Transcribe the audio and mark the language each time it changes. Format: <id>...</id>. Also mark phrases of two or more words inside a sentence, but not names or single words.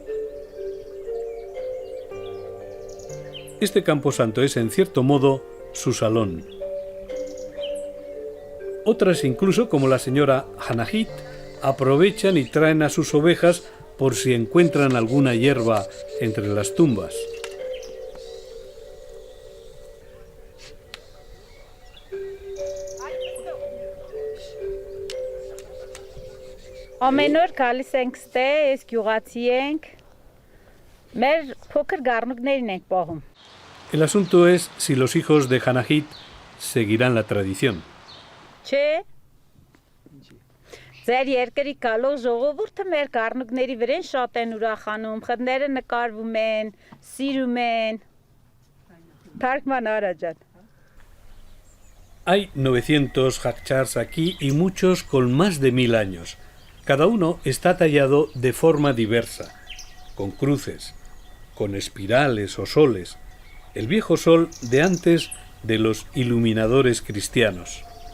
<es>Este camposanto es en cierto modo su salón. Otras incluso, como la señora Hanahit, aprovechan y traen a sus ovejas por si encuentran alguna hierba entre las tumbas.</es> <hy>Ամեն օր գալիս ենք ստե, այս գյուղացի ենք։ Մեր փոքր գառնուկներն ենք պահում։</hy> <es>El asunto es si los hijos de Hanahit seguirán la tradición.</es> <hy>Չէ։ Ձեր երկրի գալող ժողովուրդը մեր գառնուկների վրան շատ են ուրախանում, խնդները նկարվում են, սիրում են։ Թարգման արա ջան։</hy> <es>Hay 900 Khachkars aquí y muchos con más de 1000 años. Cada uno está tallado de forma diversa, con cruces, con espirales o soles, el viejo sol de antes de los iluminadores cristianos.</es>